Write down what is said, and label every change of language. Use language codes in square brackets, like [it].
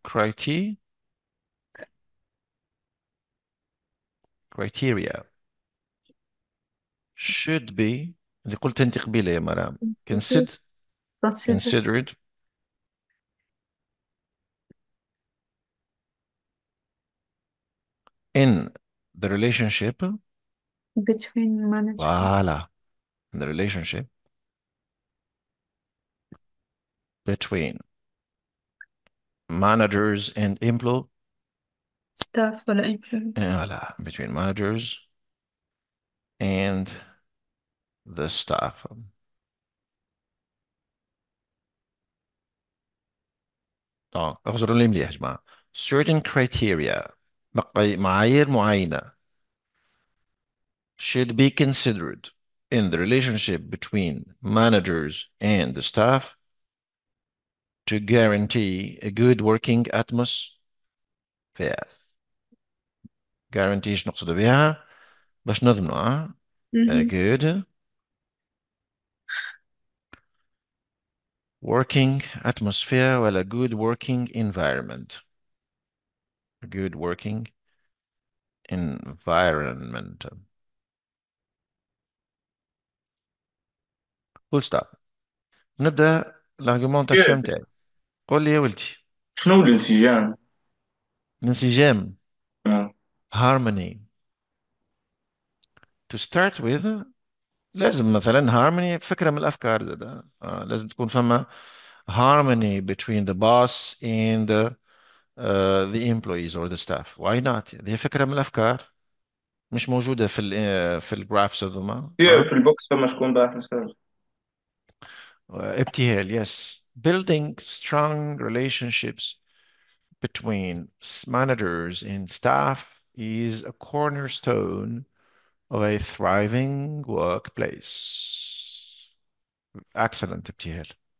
[en] criteria criteria should be [ar] اللي قلت أنت قبيلة يا مرام [en] consider consider considered in the relationship. between manager [fr] Voilà. [en] In the relationship between managers and employees. staff ولا employee Voilà. Between managers and the staff. [ar] اخزروا لي مليح يا جماعة. [en] certain criteria [ar] معايير معينة [en] should be considered in the relationship between managers and the staff to guarantee a good working atmosphere. [ar] guarantee ايش نقصد بها باش نضمنوا a Mhm. [en] good working atmosphere ولا good working environment. a good working environment. [ar] فول ستوب. نبدأ الارجيومونتاسيون كيف؟ نتاعي. قول لي يا ولدي. شنو الانسجام؟ الانسجام. آه. [en] harmony. To start with [ar] لازم مثلا harmony فكرة من الأفكار زاد. لازم تكون فما [en] harmony between the boss and the employees or the staff. Why not؟ [ar] هذه فكرة من الأفكار مش موجودة في الجرافس هذوما. في البوكس فما شكون باعت مساج. ابتهال. Yes. [en] Building strong relationships between managers and staff is a cornerstone of a thriving workplace. Excellent Ibtihal.